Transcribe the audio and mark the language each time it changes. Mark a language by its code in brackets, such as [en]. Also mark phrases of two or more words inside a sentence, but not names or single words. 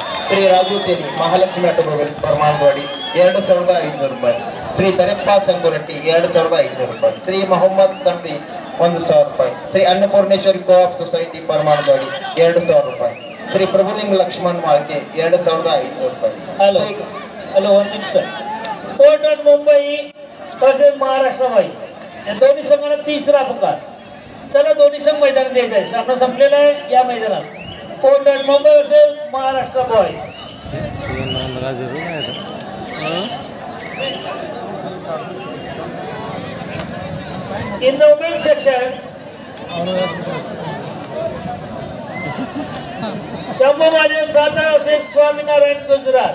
[kn] ಶ್ರೀ ರಾಜು ತೇಲಿ ಮಹಾಲಕ್ಷ್ಮಿ ಆಟೋಮೊಬೈಲ್ ಪರಮಾನದವಾಡಿ 2,500 ರೂಪಾಯಿ. ಶ್ರೀ ದರೆಪ್ಪ ಸಂಗುರಟ್ಟಿ 2,500 ರೂಪಾಯಿ. ಶ್ರೀ ಮೊಹಮ್ಮದ್ ತಂಬಿ 1,000 ರೂಪಾಯಿ. ಶ್ರೀ ಅನ್ನಪೂರ್ಣೇಶ್ವರಿ ಕೋಆಪ್ ಸೊಸೈಟಿ ಪರಮಾನದವಾಡಿ 2,000 ರೂಪಾಯಿ. ಶ್ರೀ ಪ್ರಭುಲಿಂಗ ಲಕ್ಷ್ಮಣ್ ಮಾಳ್ಕೆ 2,500 ರೂಪಾಯಿ. [mr] हॅलो 1 निमिष. कोर्ट ऑफ मुंबई तसेच महाराष्ट्राबाई या दोन्ही संघाला तिसरा पुकार. चला दोन्ही संघ मैदान द्यायचं आहे. सामना संपलेला आहे या मैदानात. कोर्ट ऑफ मुंबई वर्सेस महाराष्ट्र बॉयज. [en] In the women's section, Shambhu Mahadev Satara versus Swaminarayan Gujarat.